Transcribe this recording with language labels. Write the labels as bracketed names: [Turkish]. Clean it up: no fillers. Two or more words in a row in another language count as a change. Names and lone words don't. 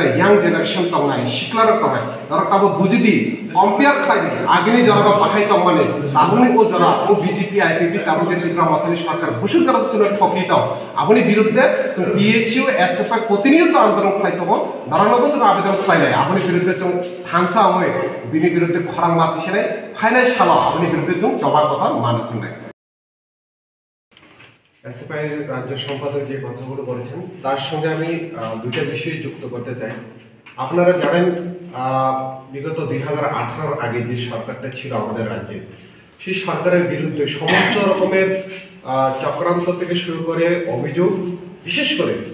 [Kok Borok] यांग जनरेशन तंनाय शिक्लार तंनाय दर ताबो बुजिदि कम्पेयर खायदि आगेनि जरा बाहाय तंमाने ताबुनि ओ जरा ओ बीजेपी आईपीपी ताबु जे त्रिपुरा मथानि सरकार बिसुक जरा सुनो ठकी ताव आबुनि बिरुद्धे जों पीएसयू एसएफआई प्रतिनियत आंदोलन खायतबो दारानबो जों आवेदन खायनाय आबुनि बिरुद्धे जों थांसा होय बिनि बिरुद्धे खरां मातिसेनाय फाइनाय साला आबुनि बिरुद्धे जों जबाब कथा मानो खनाय [Bangla] एसएफआई রাজ্য সম্পাদক যে কথাগুলো বলেছেন তার সঙ্গে আমি দুটো বিষয় যুক্ত করতে চাই আপনারা জানেন বিগত 2018 এর আগে যে সরকারটা ছিল আমাদের রাজ্যে সেই সরকারের বিরুদ্ধে সমস্ত রকমের চক্রান্ত থেকে শুরু করে অভিযোগ বিশেষ করে